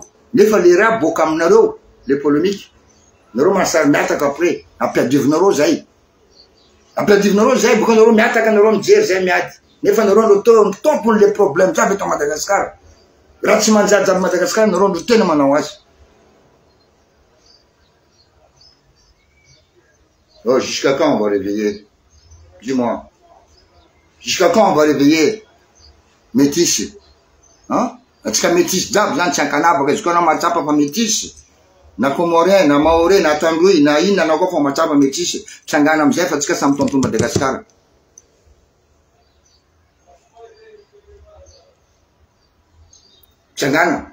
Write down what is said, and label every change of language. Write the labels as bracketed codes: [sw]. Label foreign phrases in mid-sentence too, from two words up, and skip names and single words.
[mg] Nefa le raha boka aminareo, [fr] le polémique. [mg] Nareo manasary miataka après, ampiadivinareo zay. Ampiadivinareo zay, boka nareo miataka, nareo mijery zay miady. Nefa nareo no tompony [fr] le problème [mg] jiaby eto Madagascar. Raha tsy manjary Madagascar, nareo no tena manao azy. [fr] Oh, jusqu'à quand on va réveiller? Dis-moi. Jusqu'à quand on va réveiller? Métis. Hein? [mg] Atsika métis jiaby zany tsy ankanavaka izy koa na mahatsapa fa métis. Na Comorien, na Maoré, na Tandroy, na inona na koa fa mahatsapa métis. Tsangana amizay fa atsika samy tontolo Madagascar. Tsangana.